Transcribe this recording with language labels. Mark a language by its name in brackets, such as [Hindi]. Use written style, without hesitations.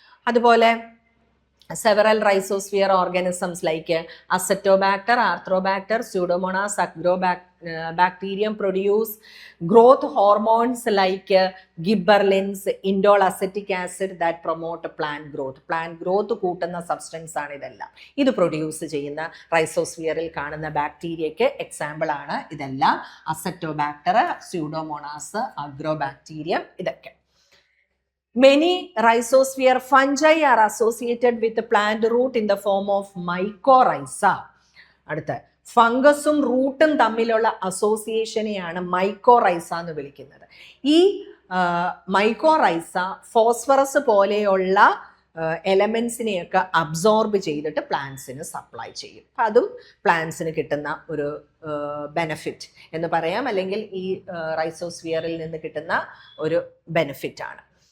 [English] അതുപോലെ several rhizosphere organisms like Acetobacter, Arthrobacter, Pseudomonas, Agrobacterium produce growth hormones like gibberellins, indole acetic acid that promote plant growth. [Malayalam] Plant growth കൂട്ടുന്ന substance ആണ് ഇതെല്ലാം. ഇത് produce ചെയ്യുന്ന റൈസോസ്ഫിയറിൽ കാണുന്ന ബാക്ടീരിയയ്ക്ക് example ആണ് ഇതെല്ലാം. അസറ്റോബാക്ടർ, സ്യൂഡോമോണാസ്, അഗ്രോബാക്ടീരിയം, ഇതൊക്കെ. [English] Many rhizosphere fungi are associated with the plant root in the form of mycorrhiza. [Malayalam] അടുത്ത ഫംഗസും റൂട്ടും തമ്മിലുള്ള അസോസിയേഷനെയാണ് മൈക്കോറൈസ എന്ന് വിളിക്കുന്നത്. ഈ മൈക്കോറൈസ ഫോസ്ഫറസ് പോലെയുള്ള എലമെന്റ്സിനെയൊക്കെ അബ്സോർബ് ചെയ്തിട്ട് പ്ലാന്റ്സിന് സപ്ലൈ ചെയ്യും. അപ്പം അതും പ്ലാന്റ്സിന് കിട്ടുന്ന ഒരു ബെനഫിറ്റ് എന്ന് പറയാം, അല്ലെങ്കിൽ ഈ റൈസോസ്ഫിയറിൽ നിന്ന് കിട്ടുന്ന ഒരു ബെനഫിറ്റ് ആണ്.